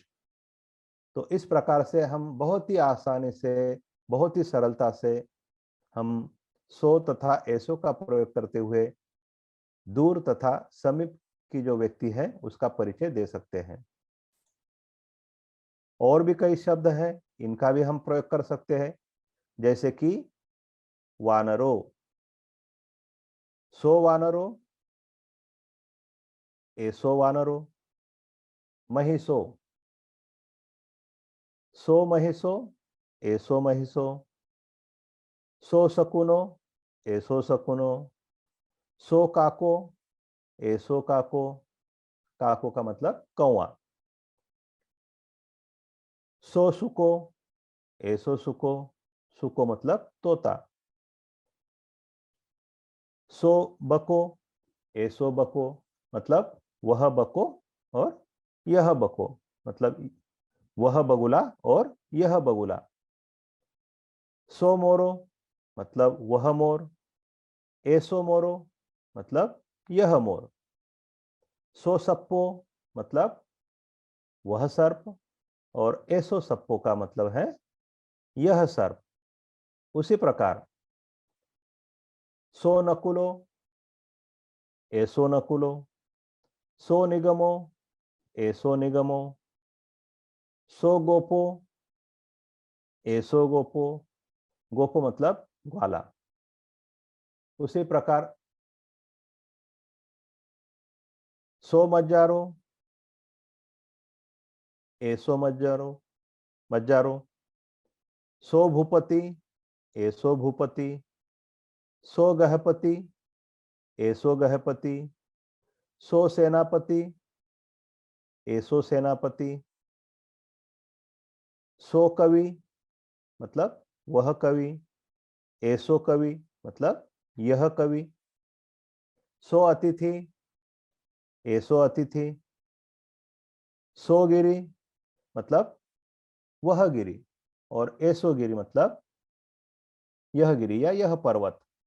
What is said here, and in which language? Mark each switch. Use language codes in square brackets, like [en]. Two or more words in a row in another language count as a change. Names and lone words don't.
[hi] तो इस प्रकार से हम बहुत ही आसानी से, बहुत ही सरलता से हम सो तथा एसो का प्रयोग करते हुए दूर तथा समीप की जो व्यक्ति है उसका परिचय दे सकते हैं। और भी कई शब्द हैं, इनका भी हम प्रयोग कर सकते हैं, जैसे कि वानरो, [pi] सो वानरो, एसो वानरो। महिषो, सो महिषो, एसो महिषो। सो शकुनो, एसो शकुनो। सो काको, एसो काको, काको [hi] का मतलब कौवा। [pi] सो सुको, एसो सुको, सुको [hi] मतलब तोता। [pi] सो बको, एसो बको [hi] मतलब वह बको और यह बको, मतलब वह बगुला और यह बगुला। [pi] सो मोरो [hi] मतलब वह मोर, [pi] एसो मोरो [hi] मतलब यह मोर। [pi] सो सप्पो [hi] मतलब वह सर्प, और [pi] एसो सप्पो [hi] का मतलब है यह सर्प। उसी प्रकार [pi] सो नकुलो, एसो नकुलो। सो निगमो, एसो निगमो। सो गोपो, एसो गोपो। गोपो [hi] मतलब ग्वाला। उसी प्रकार [pi] सो मज्जारो, एसो मज्जारो, मज्जारो। सो भूपति, एसो भूपति। सो गहपति, एसो गहपति। सो सेनापति, एसो सेनापति। सो कवि [hi] मतलब वह कवि, [pi] एसो कवि [hi] मतलब यह कवि। [pi] सो अतिथि, एसो अतिथि। सो गिरी [hi] मतलब वह गिरी, और [pi] एसो गिरी [hi] मतलब यह गिरी या यह पर्वत।